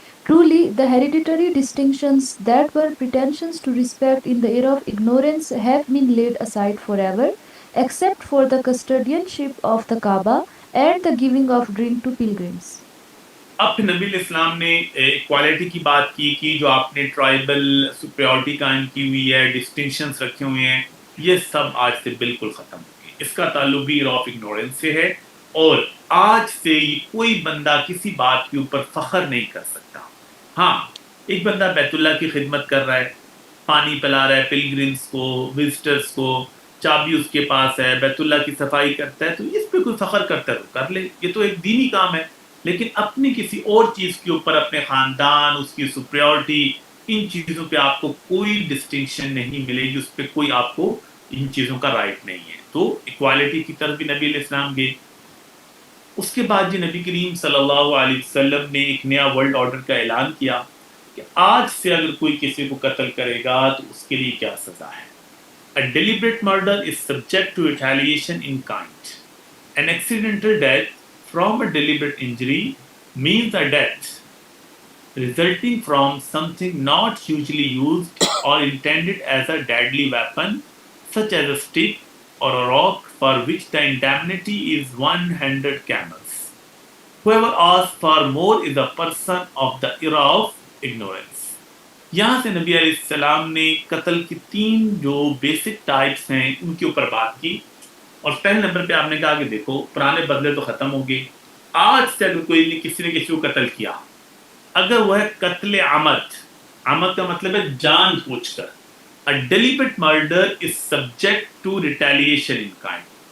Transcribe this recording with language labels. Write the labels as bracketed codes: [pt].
[en] Truly, the hereditary distinctions that were pretensions to respect in the era of ignorance have been laid aside forever, except for the custodianship of the Kaaba and the giving of drink to pilgrims. [ur] اب نبی علیہ السلام نے equality کی بات کی کہ جو آپ نے ٹرائبل سپریورٹی قائم کی ہوئی ہے، ڈسٹنکشنز رکھے ہوئے ہیں، یہ سب آج سے بالکل ختم ہو گئے. اس کا تعلق بھی ایرا آف اگنورینس سے ہے، اور آج سے کوئی بندہ کسی بات کے اوپر فخر نہیں کر سکتا. ہاں ایک بندہ بیت اللہ کی خدمت کر رہا ہے، پانی پلا رہا ہے پلگرمز کو، وزٹرز کو، چابی اس کے پاس ہے، بیت اللہ کی صفائی کرتا ہے، تو اس پہ کوئی فخر کرتا ہے تو کر لے، یہ تو ایک دینی کام ہے. لیکن اپنی کسی اور چیز کے اوپر، اپنے خاندان، اس کی سپریورٹی، ان چیزوں پہ آپ کو کوئی ڈسٹنکشن نہیں ملے گی، اس پہ کوئی آپ کو ان چیزوں کا رائٹ نہیں ہے. تو ایکوالٹی کی طرف بھی نبی علیہ السلام گئے. اس کے بعد جی نبی کریم صلی اللہ علیہ وسلم نے ایک نیا ورلڈ آرڈر کا اعلان کیا کہ آج سے اگر کوئی کسی کو قتل کرے گا تو اس کے لیے کیا سزا ہے. [en] A deliberate murder is subject to retaliation in kind. An accidental death from a deliberate injury means a death resulting from something not usually used or intended as a deadly weapon, such as a stick or a rock, for which the indemnity is 100 camels. whoever asks for more is a person of the era of ignorance. [ur] یہاں سے نبی علیہ السلام نے قتل کی 3 جو basic types ہیں ان کے اوپر بات کی. اور پہلے نمبر پہ آپ نے کہا کہ دیکھو پرانے بدلے تو ختم ہو گئے, آج سے اگر کوئی کسی نے کسی کو قتل کیا, اگر وہ ہے قتل عمد, عمد کا مطلب ہے جان بوجھ کر, [en] a deliberate murder is subject to retaliation in kind.